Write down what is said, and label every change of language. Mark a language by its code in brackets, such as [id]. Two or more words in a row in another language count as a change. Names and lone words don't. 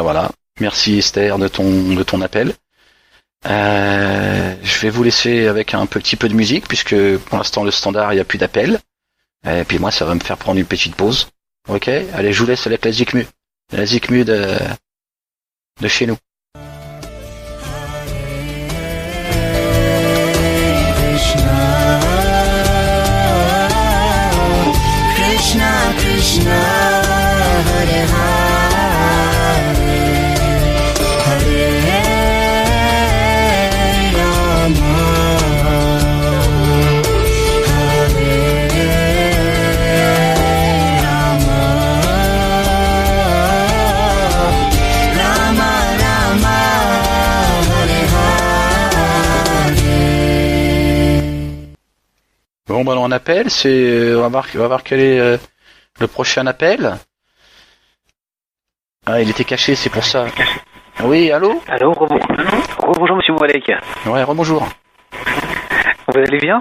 [fr] Merci Esther de ton appel. Je vais vous laisser avec un petit peu de musique puisque pour l'instant le standard il n'y a plus d'appel. Et puis moi ça va me faire prendre une petite pause. Ok, allez je vous laisse avec la Zikmu de chez nous. [sa] कृष्ण कृष्ण हरे हरे हरे राम हरे राम राम राम हरे हरे. [fr] Bon on appelle, on va voir quel est le prochain appel. Ah, il était caché, c'est pour ça. Oui, allô ? Allô, bonjour monsieur Moualek. Ouais, rebonjour. Vous allez bien ?